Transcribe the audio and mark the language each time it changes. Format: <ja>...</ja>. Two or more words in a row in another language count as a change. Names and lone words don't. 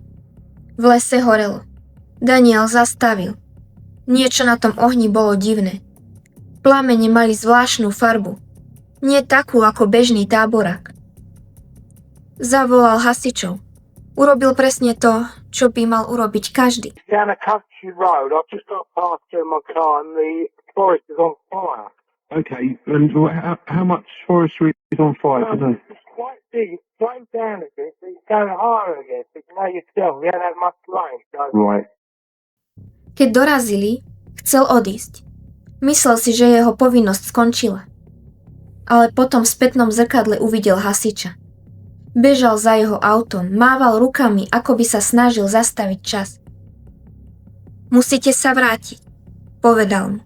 <sk>V lese horelo. Daniel zastavil. Niečo na tom ohni bolo divné. Plamene mali zvláštnu farbu. Nie takú ako bežný táborák. Zavolal hasičov. Urobil presne to, čo by mal urobiť každý.</sk> <en>Down a country road, I've just got past in my car and the forest is on fire. Okay, and how much forestry is on fire today? It's quite big, it's slowed down a bit, but it's going higher again. But you know yourself, we haven't had much rain, so... Right.</en> <sk>Keď dorazili, chcel odísť. Myslel si, že jeho povinnosť skončila. Ale potom v spätnom zrkadle uvidel hasiča. Bežal za jeho autom, mával rukami, ako by sa snažil zastaviť čas. Musíte sa vrátiť, povedal mu.</sk>